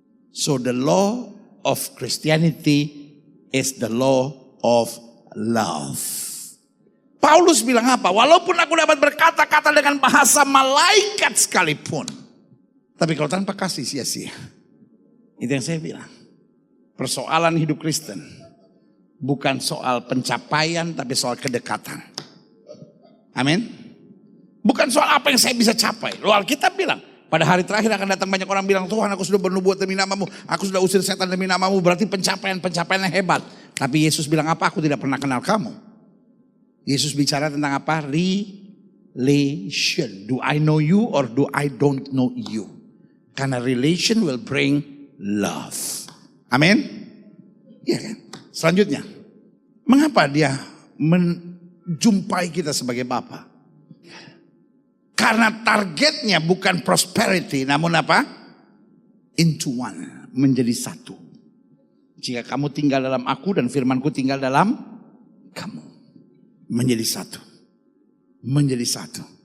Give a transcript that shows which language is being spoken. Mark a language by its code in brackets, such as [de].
[en] So the law of Christianity is the law of love. [id] Paulus bilang apa? Walaupun aku dapat berkata-kata dengan bahasa malaikat sekalipun, tapi kalau tanpa kasih sia-sia. Itu yang saya bilang. Persoalan hidup Kristen bukan soal pencapaian, tapi soal kedekatan. Amin. Bukan soal apa yang saya bisa capai. Loh, Alkitab bilang pada hari terakhir akan datang banyak orang bilang, Tuhan aku sudah bernubuat demi namamu, aku sudah usir setan demi namamu. Berarti pencapaian yang hebat. Tapi Yesus bilang apa? Aku tidak pernah kenal kamu. Yesus bicara tentang apa? [en] Relation. Do I know you or do I don't know you? [id] Karena [en] relation will bring love. [id] Amin. Iya kan? Selanjutnya, mengapa dia menjumpai kita sebagai Bapa? Karena targetnya bukan prosperity, namun apa? [en] Into one, [id] menjadi satu. Jika kamu tinggal dalam aku dan firmanku tinggal dalam kamu, menjadi satu. Menjadi satu.